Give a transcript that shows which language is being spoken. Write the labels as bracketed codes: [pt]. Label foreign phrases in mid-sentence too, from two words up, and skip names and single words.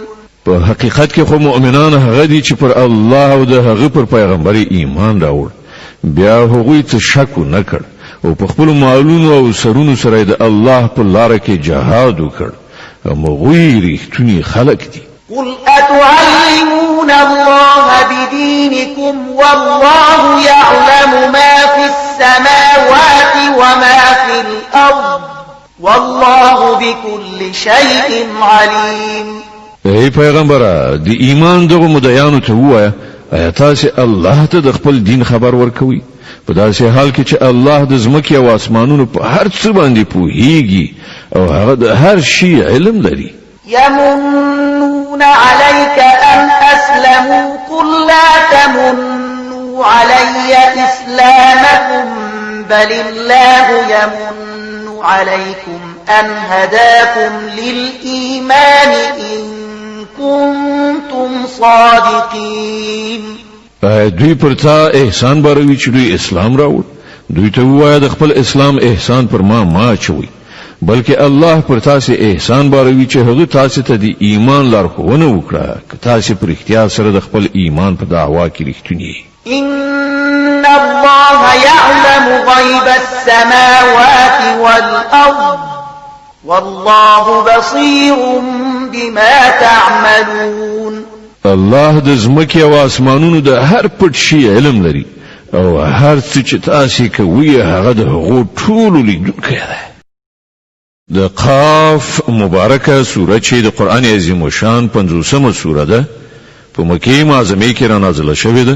[ps] په حقیقت کې خو مؤمنان هغه دي چې پر الله او د هغه پر پیغمبر ایمان راوړ بیا هغوی ته شک نه کړ او په خپل مالونو او سرونو سره د الله په لار کې جهاد وکړ. هغوی ریښتونی خلک دي. [ar] قل أتعلمون الله بدينكم والله يعلم ما في السماوات وما في الأرض والله بكل شيء عليم. [ps] ای پیغمبره د ایمان دغه مدعیانو ته وایه آیا تاسو الله ته د خپل دین خبر ورکوي په داسې حال کې چې الله د ځمکې او اسمانونو په هر څه باندې پوهیږي او هغه د هر شي علم لري. [ar] يمنون عليك أن أسلموا قل لا تمنوا علي إسلامكم بل الله يمن عليكم أن هداكم للإيمان إن كنتم صادقين. [ps] دوی پر تا احسان باروي چې دوی اسلام راوړ. دوی ته وایي د خپل اسلام احسان پر ما چوي بلکې الله پر تاسو احسان باروي چې هغه تاسو ته د ایمان لارښوونه وکړه که تاسو پر اختیار سره د خپل ایمان په دعوا کې رښتونی. [ar] إن الله يعلم غيب السماوات والأرض والله بصير بما تعملون. [ps] الله د زمکه او اسمانونو د هر پټ شي علم لري او هر څه چې تاسو کوي هغه د هغو ټولو لیدونکی دی. د قاف مبارکه سوره چې د قران عظیم شان 50مه سوره ده په مکه معظمه کې را نازله شوې ده.